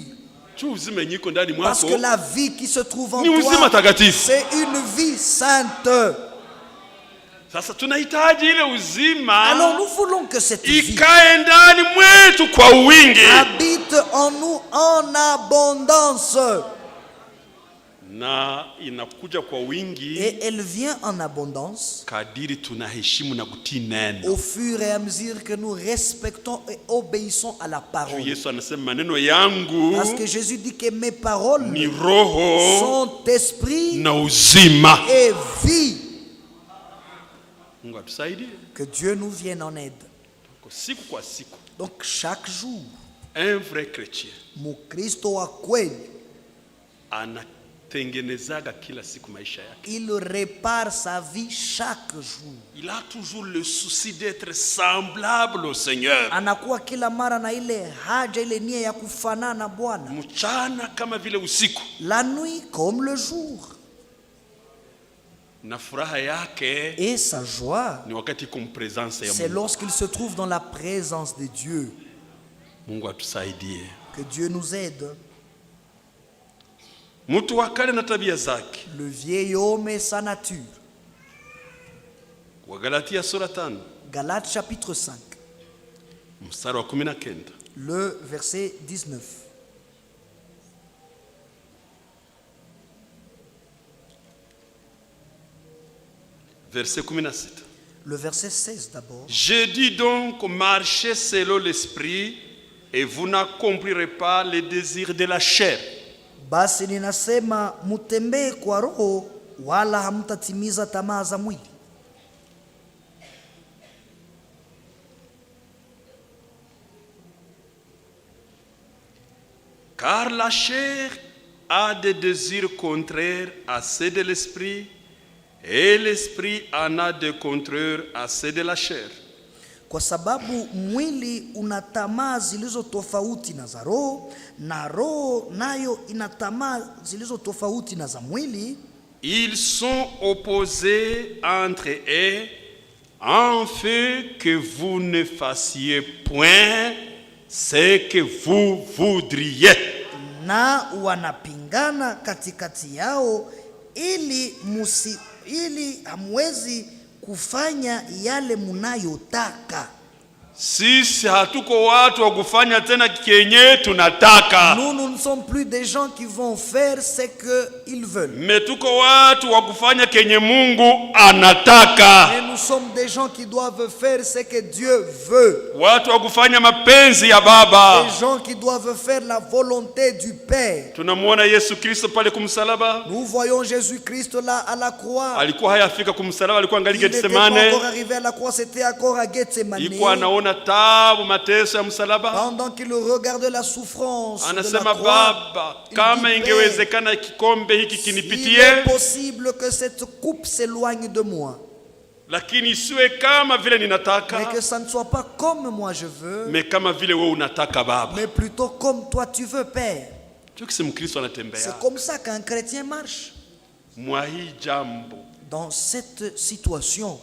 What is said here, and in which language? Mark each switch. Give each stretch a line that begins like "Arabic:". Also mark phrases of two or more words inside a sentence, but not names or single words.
French: Parce que la vie qui se trouve en toi, c'est une vie sainte. Alors nous voulons que cette vie habite en nous en abondance.
Swahili: na inakuja kwa wingi,
French: et elle vient en abondance
Swahili: kadiri tunaheshimu na kutii neno.
French: au fur et à mesure que nous respectons et obéissons à la parole.
Swahili: Yesu anasema maneno yangu
French: Parce que Jésus dit que mes paroles
Swahili: ni roho
French: sont esprit
Swahili: na uzima.
French: et vie.
Swahili: Mungu atusaidie.
French: Que Dieu nous vienne en aide.
Swahili: Siku kwa siku.
French: Donc chaque jour, un vrai chrétien
Swahili: Mkristo wa kweli anatengenezaga kila siku maisha yake.
French: Il répare sa vie chaque jour. Il a toujours le souci d'être semblable au Seigneur.
Swahili: Anakuwa kila mara na ile haja, ile nia ya kufanana na Bwana. Mchana kama vile usiku.
French: La nuit comme le jour.
Swahili: Na furaha yake
French: et sa joie,
Swahili: ni wakati iko mpresence ya Mungu.
French: C'est lorsqu'il se trouve dans la présence de Dieu.
Swahili: Mungu atusaidie.
French: Que Dieu nous aide.
Swahili: Mtu wa kale na tabia zake.
French: Le vieil homme et sa nature.
Swahili: Wa Galatia sura 5.
French: Galates chapitre 5.
Swahili: Mstari wa 19.
French: Le verset 19. Verset 17. Le verset 16 d'abord. Je dis donc, marchez selon l'esprit et vous n'accomplirez pas les désirs de la chair.
Swahili: Basi ninasema mutembee kwa roho wala hamtatimiza tamaa za mwili.
French: Car la chair a des désirs contraires à ceux de l'esprit, et l'esprit en a des contraires à ceux de la chair.
Swahili: Kwa sababu mwili una tamaa zilizo tofauti na za roho, na roho nayo ina tamaa zilizo tofauti na za mwili.
French: Ils sont opposés entre eux, afin que vous ne fassiez point ce que vous voudriez.
Swahili: Na wanapingana katikati yao ili hamwezi kufanya yale munayotaka. Sisi hatuko watu wa kufanya tena kenye tunataka.
French: Nous ne sommes plus des gens qui vont faire ce que ils veulent.
Swahili: Mais tuko watu wa kufanya kenye Mungu anataka.
French: Mais nous sommes des gens qui doivent faire ce que Dieu veut.
Swahili: Watu wa kufanya mapenzi ya Baba.
French: Des gens qui doivent faire la volonté du Père.
Swahili: Tunamuona Yesu Kristo pale kumsalaba.
French: Nous voyons Jésus-Christ là à la croix.
Swahili: Alikuwa hayafika kumsalaba, alikuwa angali Getsemane.
French: Il n'était pas encore arrivé à la croix, c'était encore à Gethsemane.
Swahili: Ilikuwa anaona tabu mateso ya msalaba.
French: Pendant qu'il regarde la souffrance de la
Swahili: Anasema
French: croix,
Swahili: Baba, kama ingewezekana kikombe hiki kinipitie.
French: Il est possible que cette coupe s'éloigne de moi.
Swahili: Lakini isiwe kama vile ninataka.
French: Mais que ça ne soit pas comme moi je veux.
Swahili: Mais kama vile wewe unataka Baba.
French: Mais plutôt comme toi tu veux, Père. C'est comme ça qu'un chrétien marche. Dans cette situation,